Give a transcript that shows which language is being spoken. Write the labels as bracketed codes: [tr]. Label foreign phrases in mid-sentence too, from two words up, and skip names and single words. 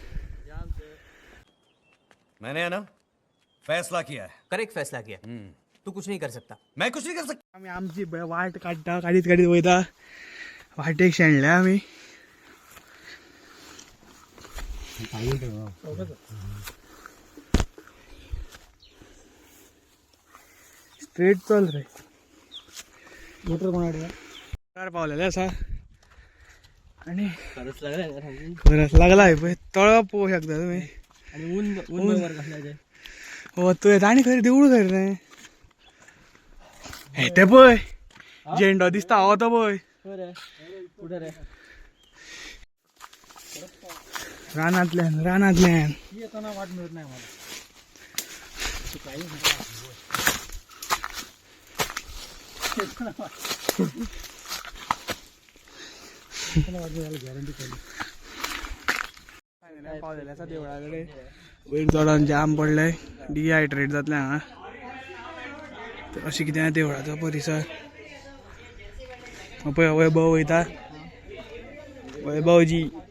[hi] मैंने है ना फैसला किया है करेक्ट फैसला किया तू कुछ नहीं कर सकता मैं कुछ नहीं कर सकता [kok] आमी आमची वाट काडटा काडीत काडीत वयता वाटेक शेणल्या आमी स्ट्रेट चल रे मोटर कोणाकडे पावलेले आसा आणि [mr] खरंच लागलाय ना सांगू. खरंच लागला आहे पळय तळ पोवू शकता तुम्ही आणि ऊन ऊन वर घातलाय [kok] हो तू आनी खरी देवूळ खरी रे हे ते पळय झेंडो दिसता हो तो पळय [mr] कुठे रे [kok] रानांतल्यान रानांतल्यान [mr] येताना वाट मिळत नाही मला [kok] पावलेले आसा देवळा कडेन वयर चडोन जाम पडले डिहायड्रेट जातले हांगा तर अशें कितें देवळाचो परिसर पळय वैभव वयता वैभवजी